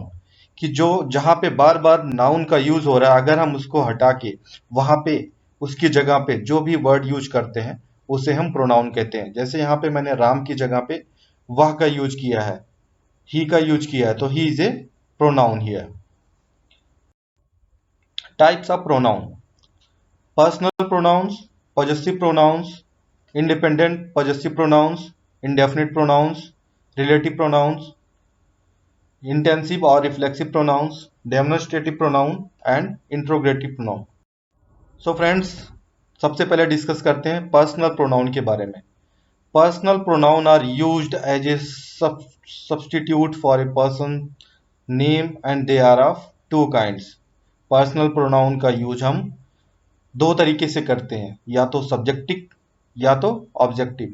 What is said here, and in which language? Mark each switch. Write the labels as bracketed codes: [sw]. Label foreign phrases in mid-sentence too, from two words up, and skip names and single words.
[hi] कि जो जहां पे बार बार नाउन का यूज हो रहा है, अगर हम उसको हटा के वहां पे उसकी जगह पे जो भी वर्ड यूज करते हैं उसे हम प्रोनाउन कहते हैं। जैसे यहाँ पे मैंने राम की जगह पे वह का यूज किया है, ही का यूज किया है, तो [en] he is a pronoun here. types of pronoun: personal pronouns, possessive pronouns, independent possessive pronouns, indefinite pronouns, relative pronouns, intensive or reflexive pronouns, demonstrative pronoun and interrogative pronoun. So friends, [hi] सबसे पहले डिस्कस करते हैं [en] personal pronoun [hi] के बारे में। [en] personal pronoun are used as a substitute for a person name and they are of two kinds. personal pronoun [hi] का यूज हम दो तरीके से करते हैं, या तो सब्जेक्टिव या तो ऑब्जेक्टिव।